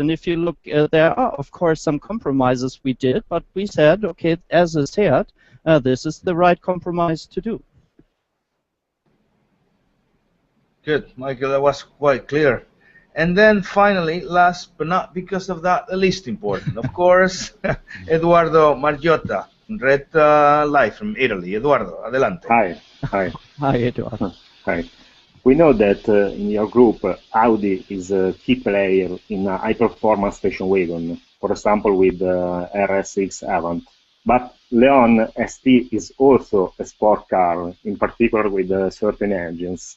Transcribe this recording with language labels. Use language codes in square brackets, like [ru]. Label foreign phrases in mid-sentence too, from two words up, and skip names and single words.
[en] And if you look, there are, of course, some compromises we did, but we said, okay, as a Seat, this is the right compromise to do. Good, Michael, that was quite clear. And then finally, last but not because of that, the least important, of course, Eduardo Margiotta. Red Light from Italy. Eduardo, adelante. Hi. Hi. Hi, Eduardo. Hi. We know that in your group, Audi is a key player in a high-performance station wagon, for example, with RS6 Avant. But Leon ST is also a sport car, in particular with certain engines.